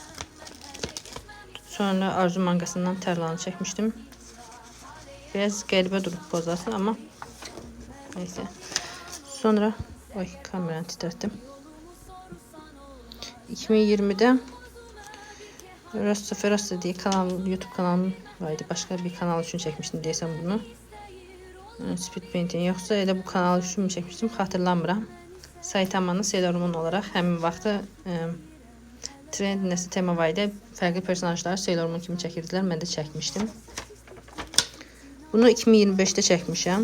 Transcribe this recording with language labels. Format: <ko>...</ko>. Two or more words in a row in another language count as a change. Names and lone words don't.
<az>Sonra Arzu mangasından tərlanı çəkmişdim. Biraz qəribə durub pozası amma neyse. Sonra kameranı titrətdim.</az> <tr>2020'də Rasta Ferasta diye YouTube kanalım vardı. Başka bir kanal için çekmiştim desem bunu.</tr> <en>Speed Painting</en> <az>yoksa elə bu kanal üçün çəkmişdim, xatırlamıram. Saitamanın Seylarumun olarak həmin vaxtı trend nəsə tema var idi. Fərqli personajlar Seylarumun kimi çəkirdilər. Mən də çəkmişdim. Bunu 2025'te çəkmişəm.</az>